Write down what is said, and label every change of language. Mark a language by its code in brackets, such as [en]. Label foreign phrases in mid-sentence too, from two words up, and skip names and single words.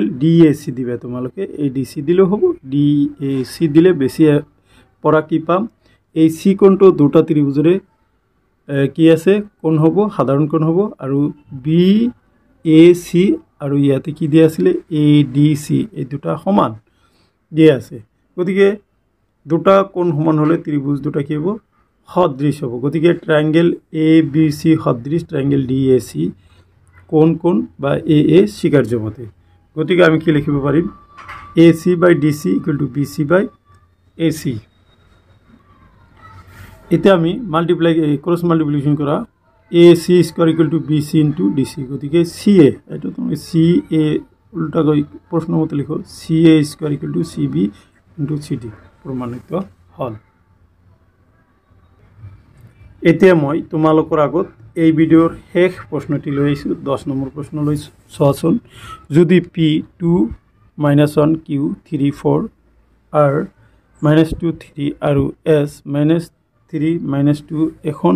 [as] DAC দিবা তোমালোকে ADC দিলে হ'ব DAC দিলে বেছি পৰা কি পাম এই C কোণটো দুটা ত্ৰিভুজৰে কি আছে কোণ হ'ব সাধাৰণ কোণ হ'ব আৰু BAC আৰু ইয়াতে কি দিয়া আছিল ADC এই দুটা সমান দিয়া আছে গতিকে দুটা কোণ সমান হলে ত্ৰিভুজ দুটা কি হ'ব সদৃশ হ'ব গতিকে ট্রায়াঙ্গেল ABC সদৃশ ট্রায়াঙ্গেল DAC কোণ কোণ বা AA স্বীকার্য মতে গতিকে আমি কি লিখিব পাৰিম AC by DC = BC by AC এটা আমি [en] multiply cross multiplication [as] করা AC স্কয়ার = BC * DC গতিকে CA এটা তুমি CA উল্টা গৈ প্রশ্ন মতে লিখো CA স্কয়ার = CB * CD প্রমাণিত হল এতিয়া মই তোমালোকৰ আগত এই ভিডিওৰ শেষ প্ৰশ্নটি লৈ আইছো 10 নম্বৰ প্ৰশ্ন লৈ সহচন যদি P2 - 1 Q 3 4 R -2 3 আৰু S -3 -2 এখন